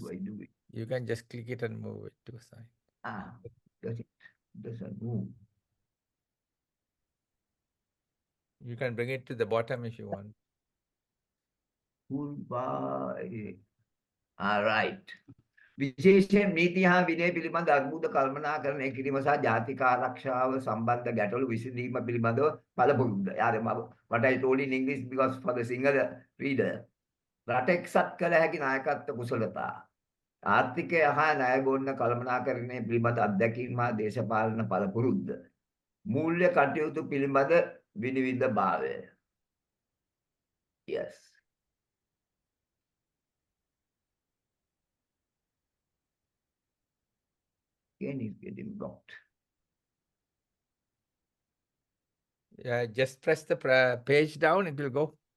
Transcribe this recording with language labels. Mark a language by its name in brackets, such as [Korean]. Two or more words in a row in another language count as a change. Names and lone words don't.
[English] do I do it? You can just click it and move it to a side. Doesn't move. You can bring it to the bottom if you want. Toolbar. All right. [Sinhala] විශේෂයෙන් නීති හා විනය පිළිබඳ අර්බුද කල්පනාකරණය කිරීම සහ ජාතික ආරක්ෂාව සම්බන්ධ ගැටලු විසඳීම පිළිබඳව පළපුරුද්ද. [English] What I told in English because for the Sinhala reader. [Sinhala] රට එක්සත් කළ හැකි නායකත්ව කුසලතා. ආර්ථිකය හා ණයගොන්න කළමනාකරණය පිළිබඳ අත්දැකීම් හා දේශපාලන පළපුරුද්ද. මූල්‍ය කටයුතු පිළිබඳ විනිවිද භාවය. [English] Yes. Again, is getting blocked. Yeah, just press the page down, it will go.